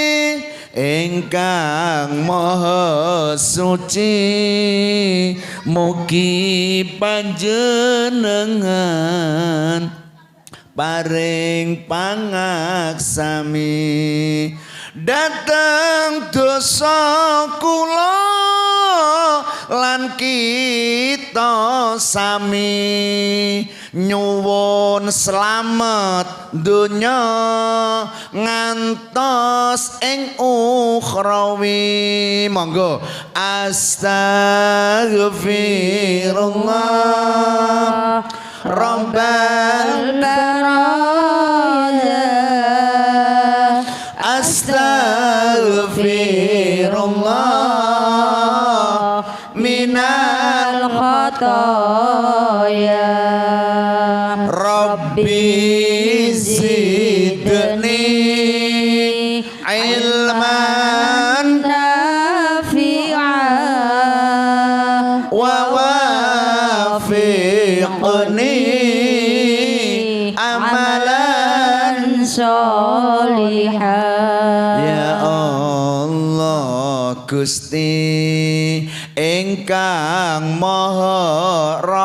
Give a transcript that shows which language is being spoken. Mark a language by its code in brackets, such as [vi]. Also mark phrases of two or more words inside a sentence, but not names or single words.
[jv] ingkang maha suci mugi panjenengan paring pangaksami dateng dosa kula lan kita sami nyuwun slamet donya ngantos ing ukhrawi monggo [ar] أستغفر الله رب البرايا أستغفر الله من الخطايا رب زدني علما نافعا ووفقني عملا صالحا يا الله [jv] Gusti ingkang maha